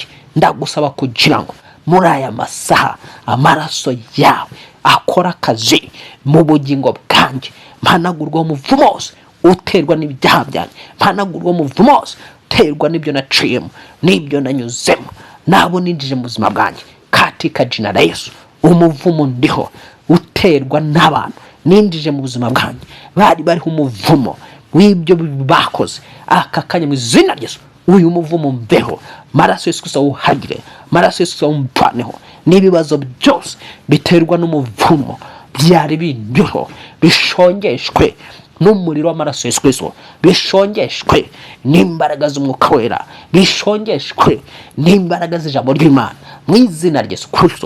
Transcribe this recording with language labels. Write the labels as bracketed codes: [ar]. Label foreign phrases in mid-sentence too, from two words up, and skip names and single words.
[rw] Ndagusaba kugira ngo muri aya masaha amaraso yawe akora akazi mu bugingo bwanjye. Mpanagurwa umuvumo wose uterwa n'ibyaha byanjye, mpanagurwa umuvumo wose uterwa n'ibyo naciyemo, n'ibyo nanyuzemo, nabo ninjije mu buzima bwanjye [sw] katika jina la Yesu. [rw] Umuvumo ndiho uterwa n'abantu ninjije mu buzima bwanjye, bari umuvumo w'ibyo bakoze. Aka kanya mu izina rya Yesu uyu muvumo mbeho, maraso Yesu Kristo uhagire, maraso Yesu Kristo umpaneho. N'ibibazo byose biterwa n'umuvumo byari bindiho bishongeshwe n'umuriro w'amaraso Yesu Kristo, bishongeshwe n'imbaraga z'umwuka wera, bishongeshwe n'imbaraga z'ijambo ry'Imana mu izina rya Yesu Kristo.